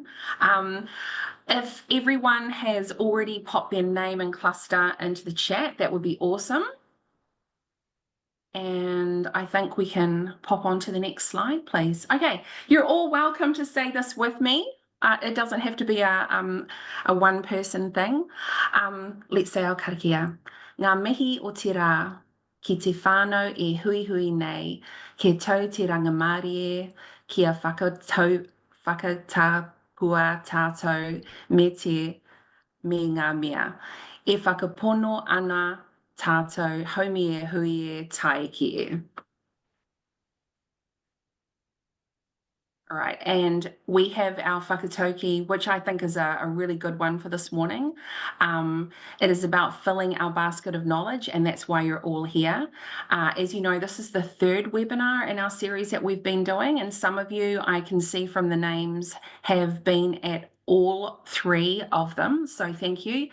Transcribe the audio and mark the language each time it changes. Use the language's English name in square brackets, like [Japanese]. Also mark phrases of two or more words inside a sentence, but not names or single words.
[English] If everyone has already popped their name and cluster into the chat, that would be awesome. And I think we can pop on to the next slide, please. Okay, you're all welcome to say this with me. It doesn't have to be a one-person thing. Let's say our karakia. [Māori] Ngā mihi o te rā, ki te whānau e hui hui nei, ke tau te rangamārie, kia whakatapua tātou me ngā mea. E whakapono ana tātou haumi e hui e tai ki e. [English] All right, and we have our whakatauki, which I think is a really good one for this morning. It is about filling our basket of knowledge, and that's why you're all here. As you know, this is the third webinar in our series that we've been doing, and some of you, I can see from the names, have been at all three of them, so thank you.